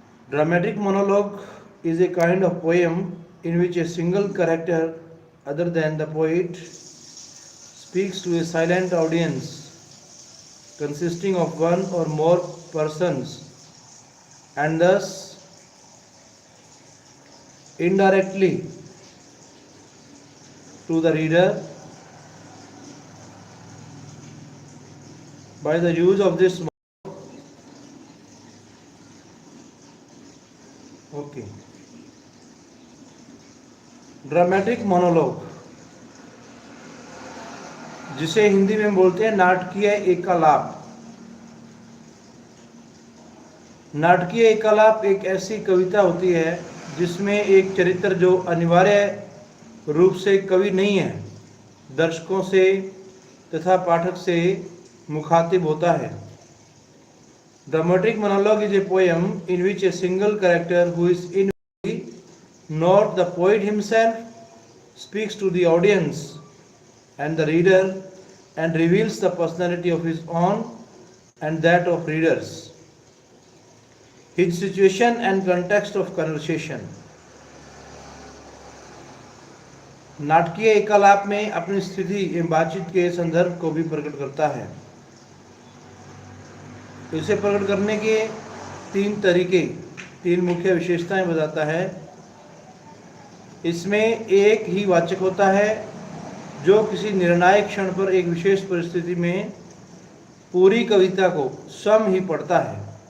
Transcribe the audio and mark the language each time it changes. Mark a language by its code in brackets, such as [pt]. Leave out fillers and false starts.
[en] Dramatic monologue is a kind of poem in which a single character other than the poet speaks to a silent audience consisting of one or more persons and thus indirectly to the reader. By the use of this [hi] dramatic monologue, जिसे हिंदी में बोलते हैं नाटकीय एकालाप। नाटकीय एकालाप एक ऐसी कविता होती है जिसमें एक चरित्र जो अनिवार्य रूप से कवि नहीं है, दर्शकों से तथा पाठक से मुखातिब होता है। [en] Dramatic monologue is a poem in which a single character, who is invariably not the poet himself, speaks to the audience and the reader and reveals the personality of his own and that of readers, his situation and context of conversation. [hi] नाटकीय एकालाप में अपनी स्थिति एवं बातचीत के संदर्भ को भी प्रकट करता है। इसे प्रकट करने के तीन तरीके, तीन मुख्य विशेषताएं बताता है। इसमें एक ही वाचक होता है जो किसी निर्णायक क्षण पर एक विशेष परिस्थिति में पूरी कविता को स्वयं ही पढ़ता है।